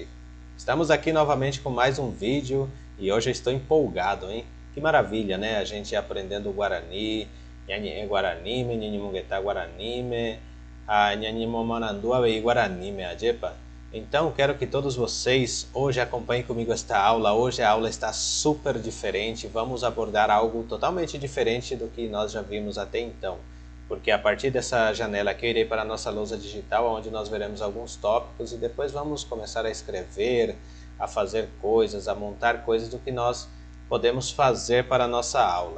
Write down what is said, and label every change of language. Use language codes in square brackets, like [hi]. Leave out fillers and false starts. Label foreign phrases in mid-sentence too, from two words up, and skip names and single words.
[pt] Estamos aqui novamente com mais um vídeo e hoje eu estou empolgado, hein? Que maravilha, né? A gente aprendendo o Guarani, [gn] Nhanhé Guaranime, Nhanhimunguetá Guaranime, Nhanhimomanandua e Guaranime, Ajepa. [pt] Então, quero que todos vocês hoje acompanhem comigo esta aula. Hoje a aula está super diferente, vamos abordar algo totalmente diferente do que nós já vimos até então. Porque a partir dessa janela aqui eu irei para a nossa lousa digital, onde nós veremos alguns tópicos e depois vamos começar a escrever, a fazer coisas, a montar coisas do que nós podemos fazer para a nossa aula.